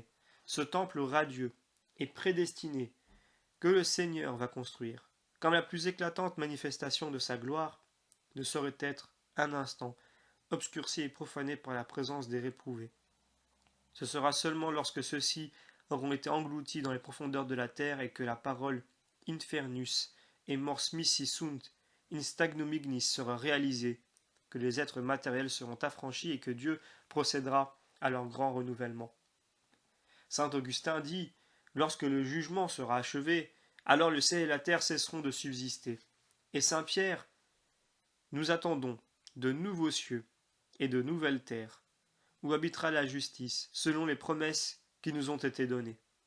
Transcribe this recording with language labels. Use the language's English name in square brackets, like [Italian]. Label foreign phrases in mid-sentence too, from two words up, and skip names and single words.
[French] Ce temple radieux et prédestiné que le Seigneur va construire, comme la plus éclatante manifestation de sa gloire, ne saurait être un instant obscurci et profané par la présence des réprouvés. Ce sera seulement lorsque ceux-ci auront été engloutis dans les profondeurs de la terre et que la parole [Latin] infernus et mors missi sunt in stagnum ignis [French] sera réalisée, que les êtres matériels seront affranchis et que Dieu procédera à leur grand renouvellement. Saint Augustin dit, lorsque le jugement sera achevé, alors le ciel et la terre cesseront de subsister. Et Saint Pierre, nous attendons de nouveaux cieux et de nouvelles terres, où habitera la justice, selon les promesses qui nous ont été données.